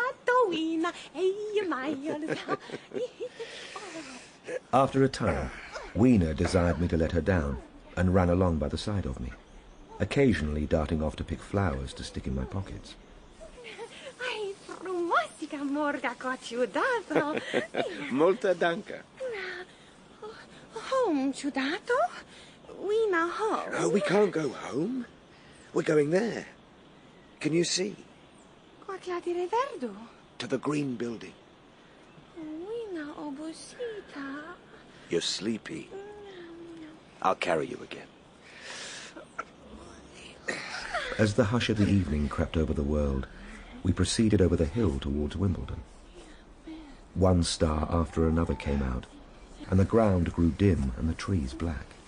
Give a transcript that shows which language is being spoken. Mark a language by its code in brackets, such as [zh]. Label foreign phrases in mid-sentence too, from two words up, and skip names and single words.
[en] After a time, Weena desired me to let her down, and ran along by the side of me, occasionally darting off to pick flowers to stick in my pockets. Molta danka. Home, ciudato? Weena home. No, we can't go home. We're going there. Can you see? To the green building. Weena obusita. You're sleepy. I'll carry you again. As the hush of the evening crept over the world, we proceeded over the hill towards Wimbledon. One star after another came out, and the ground grew dim and the trees black.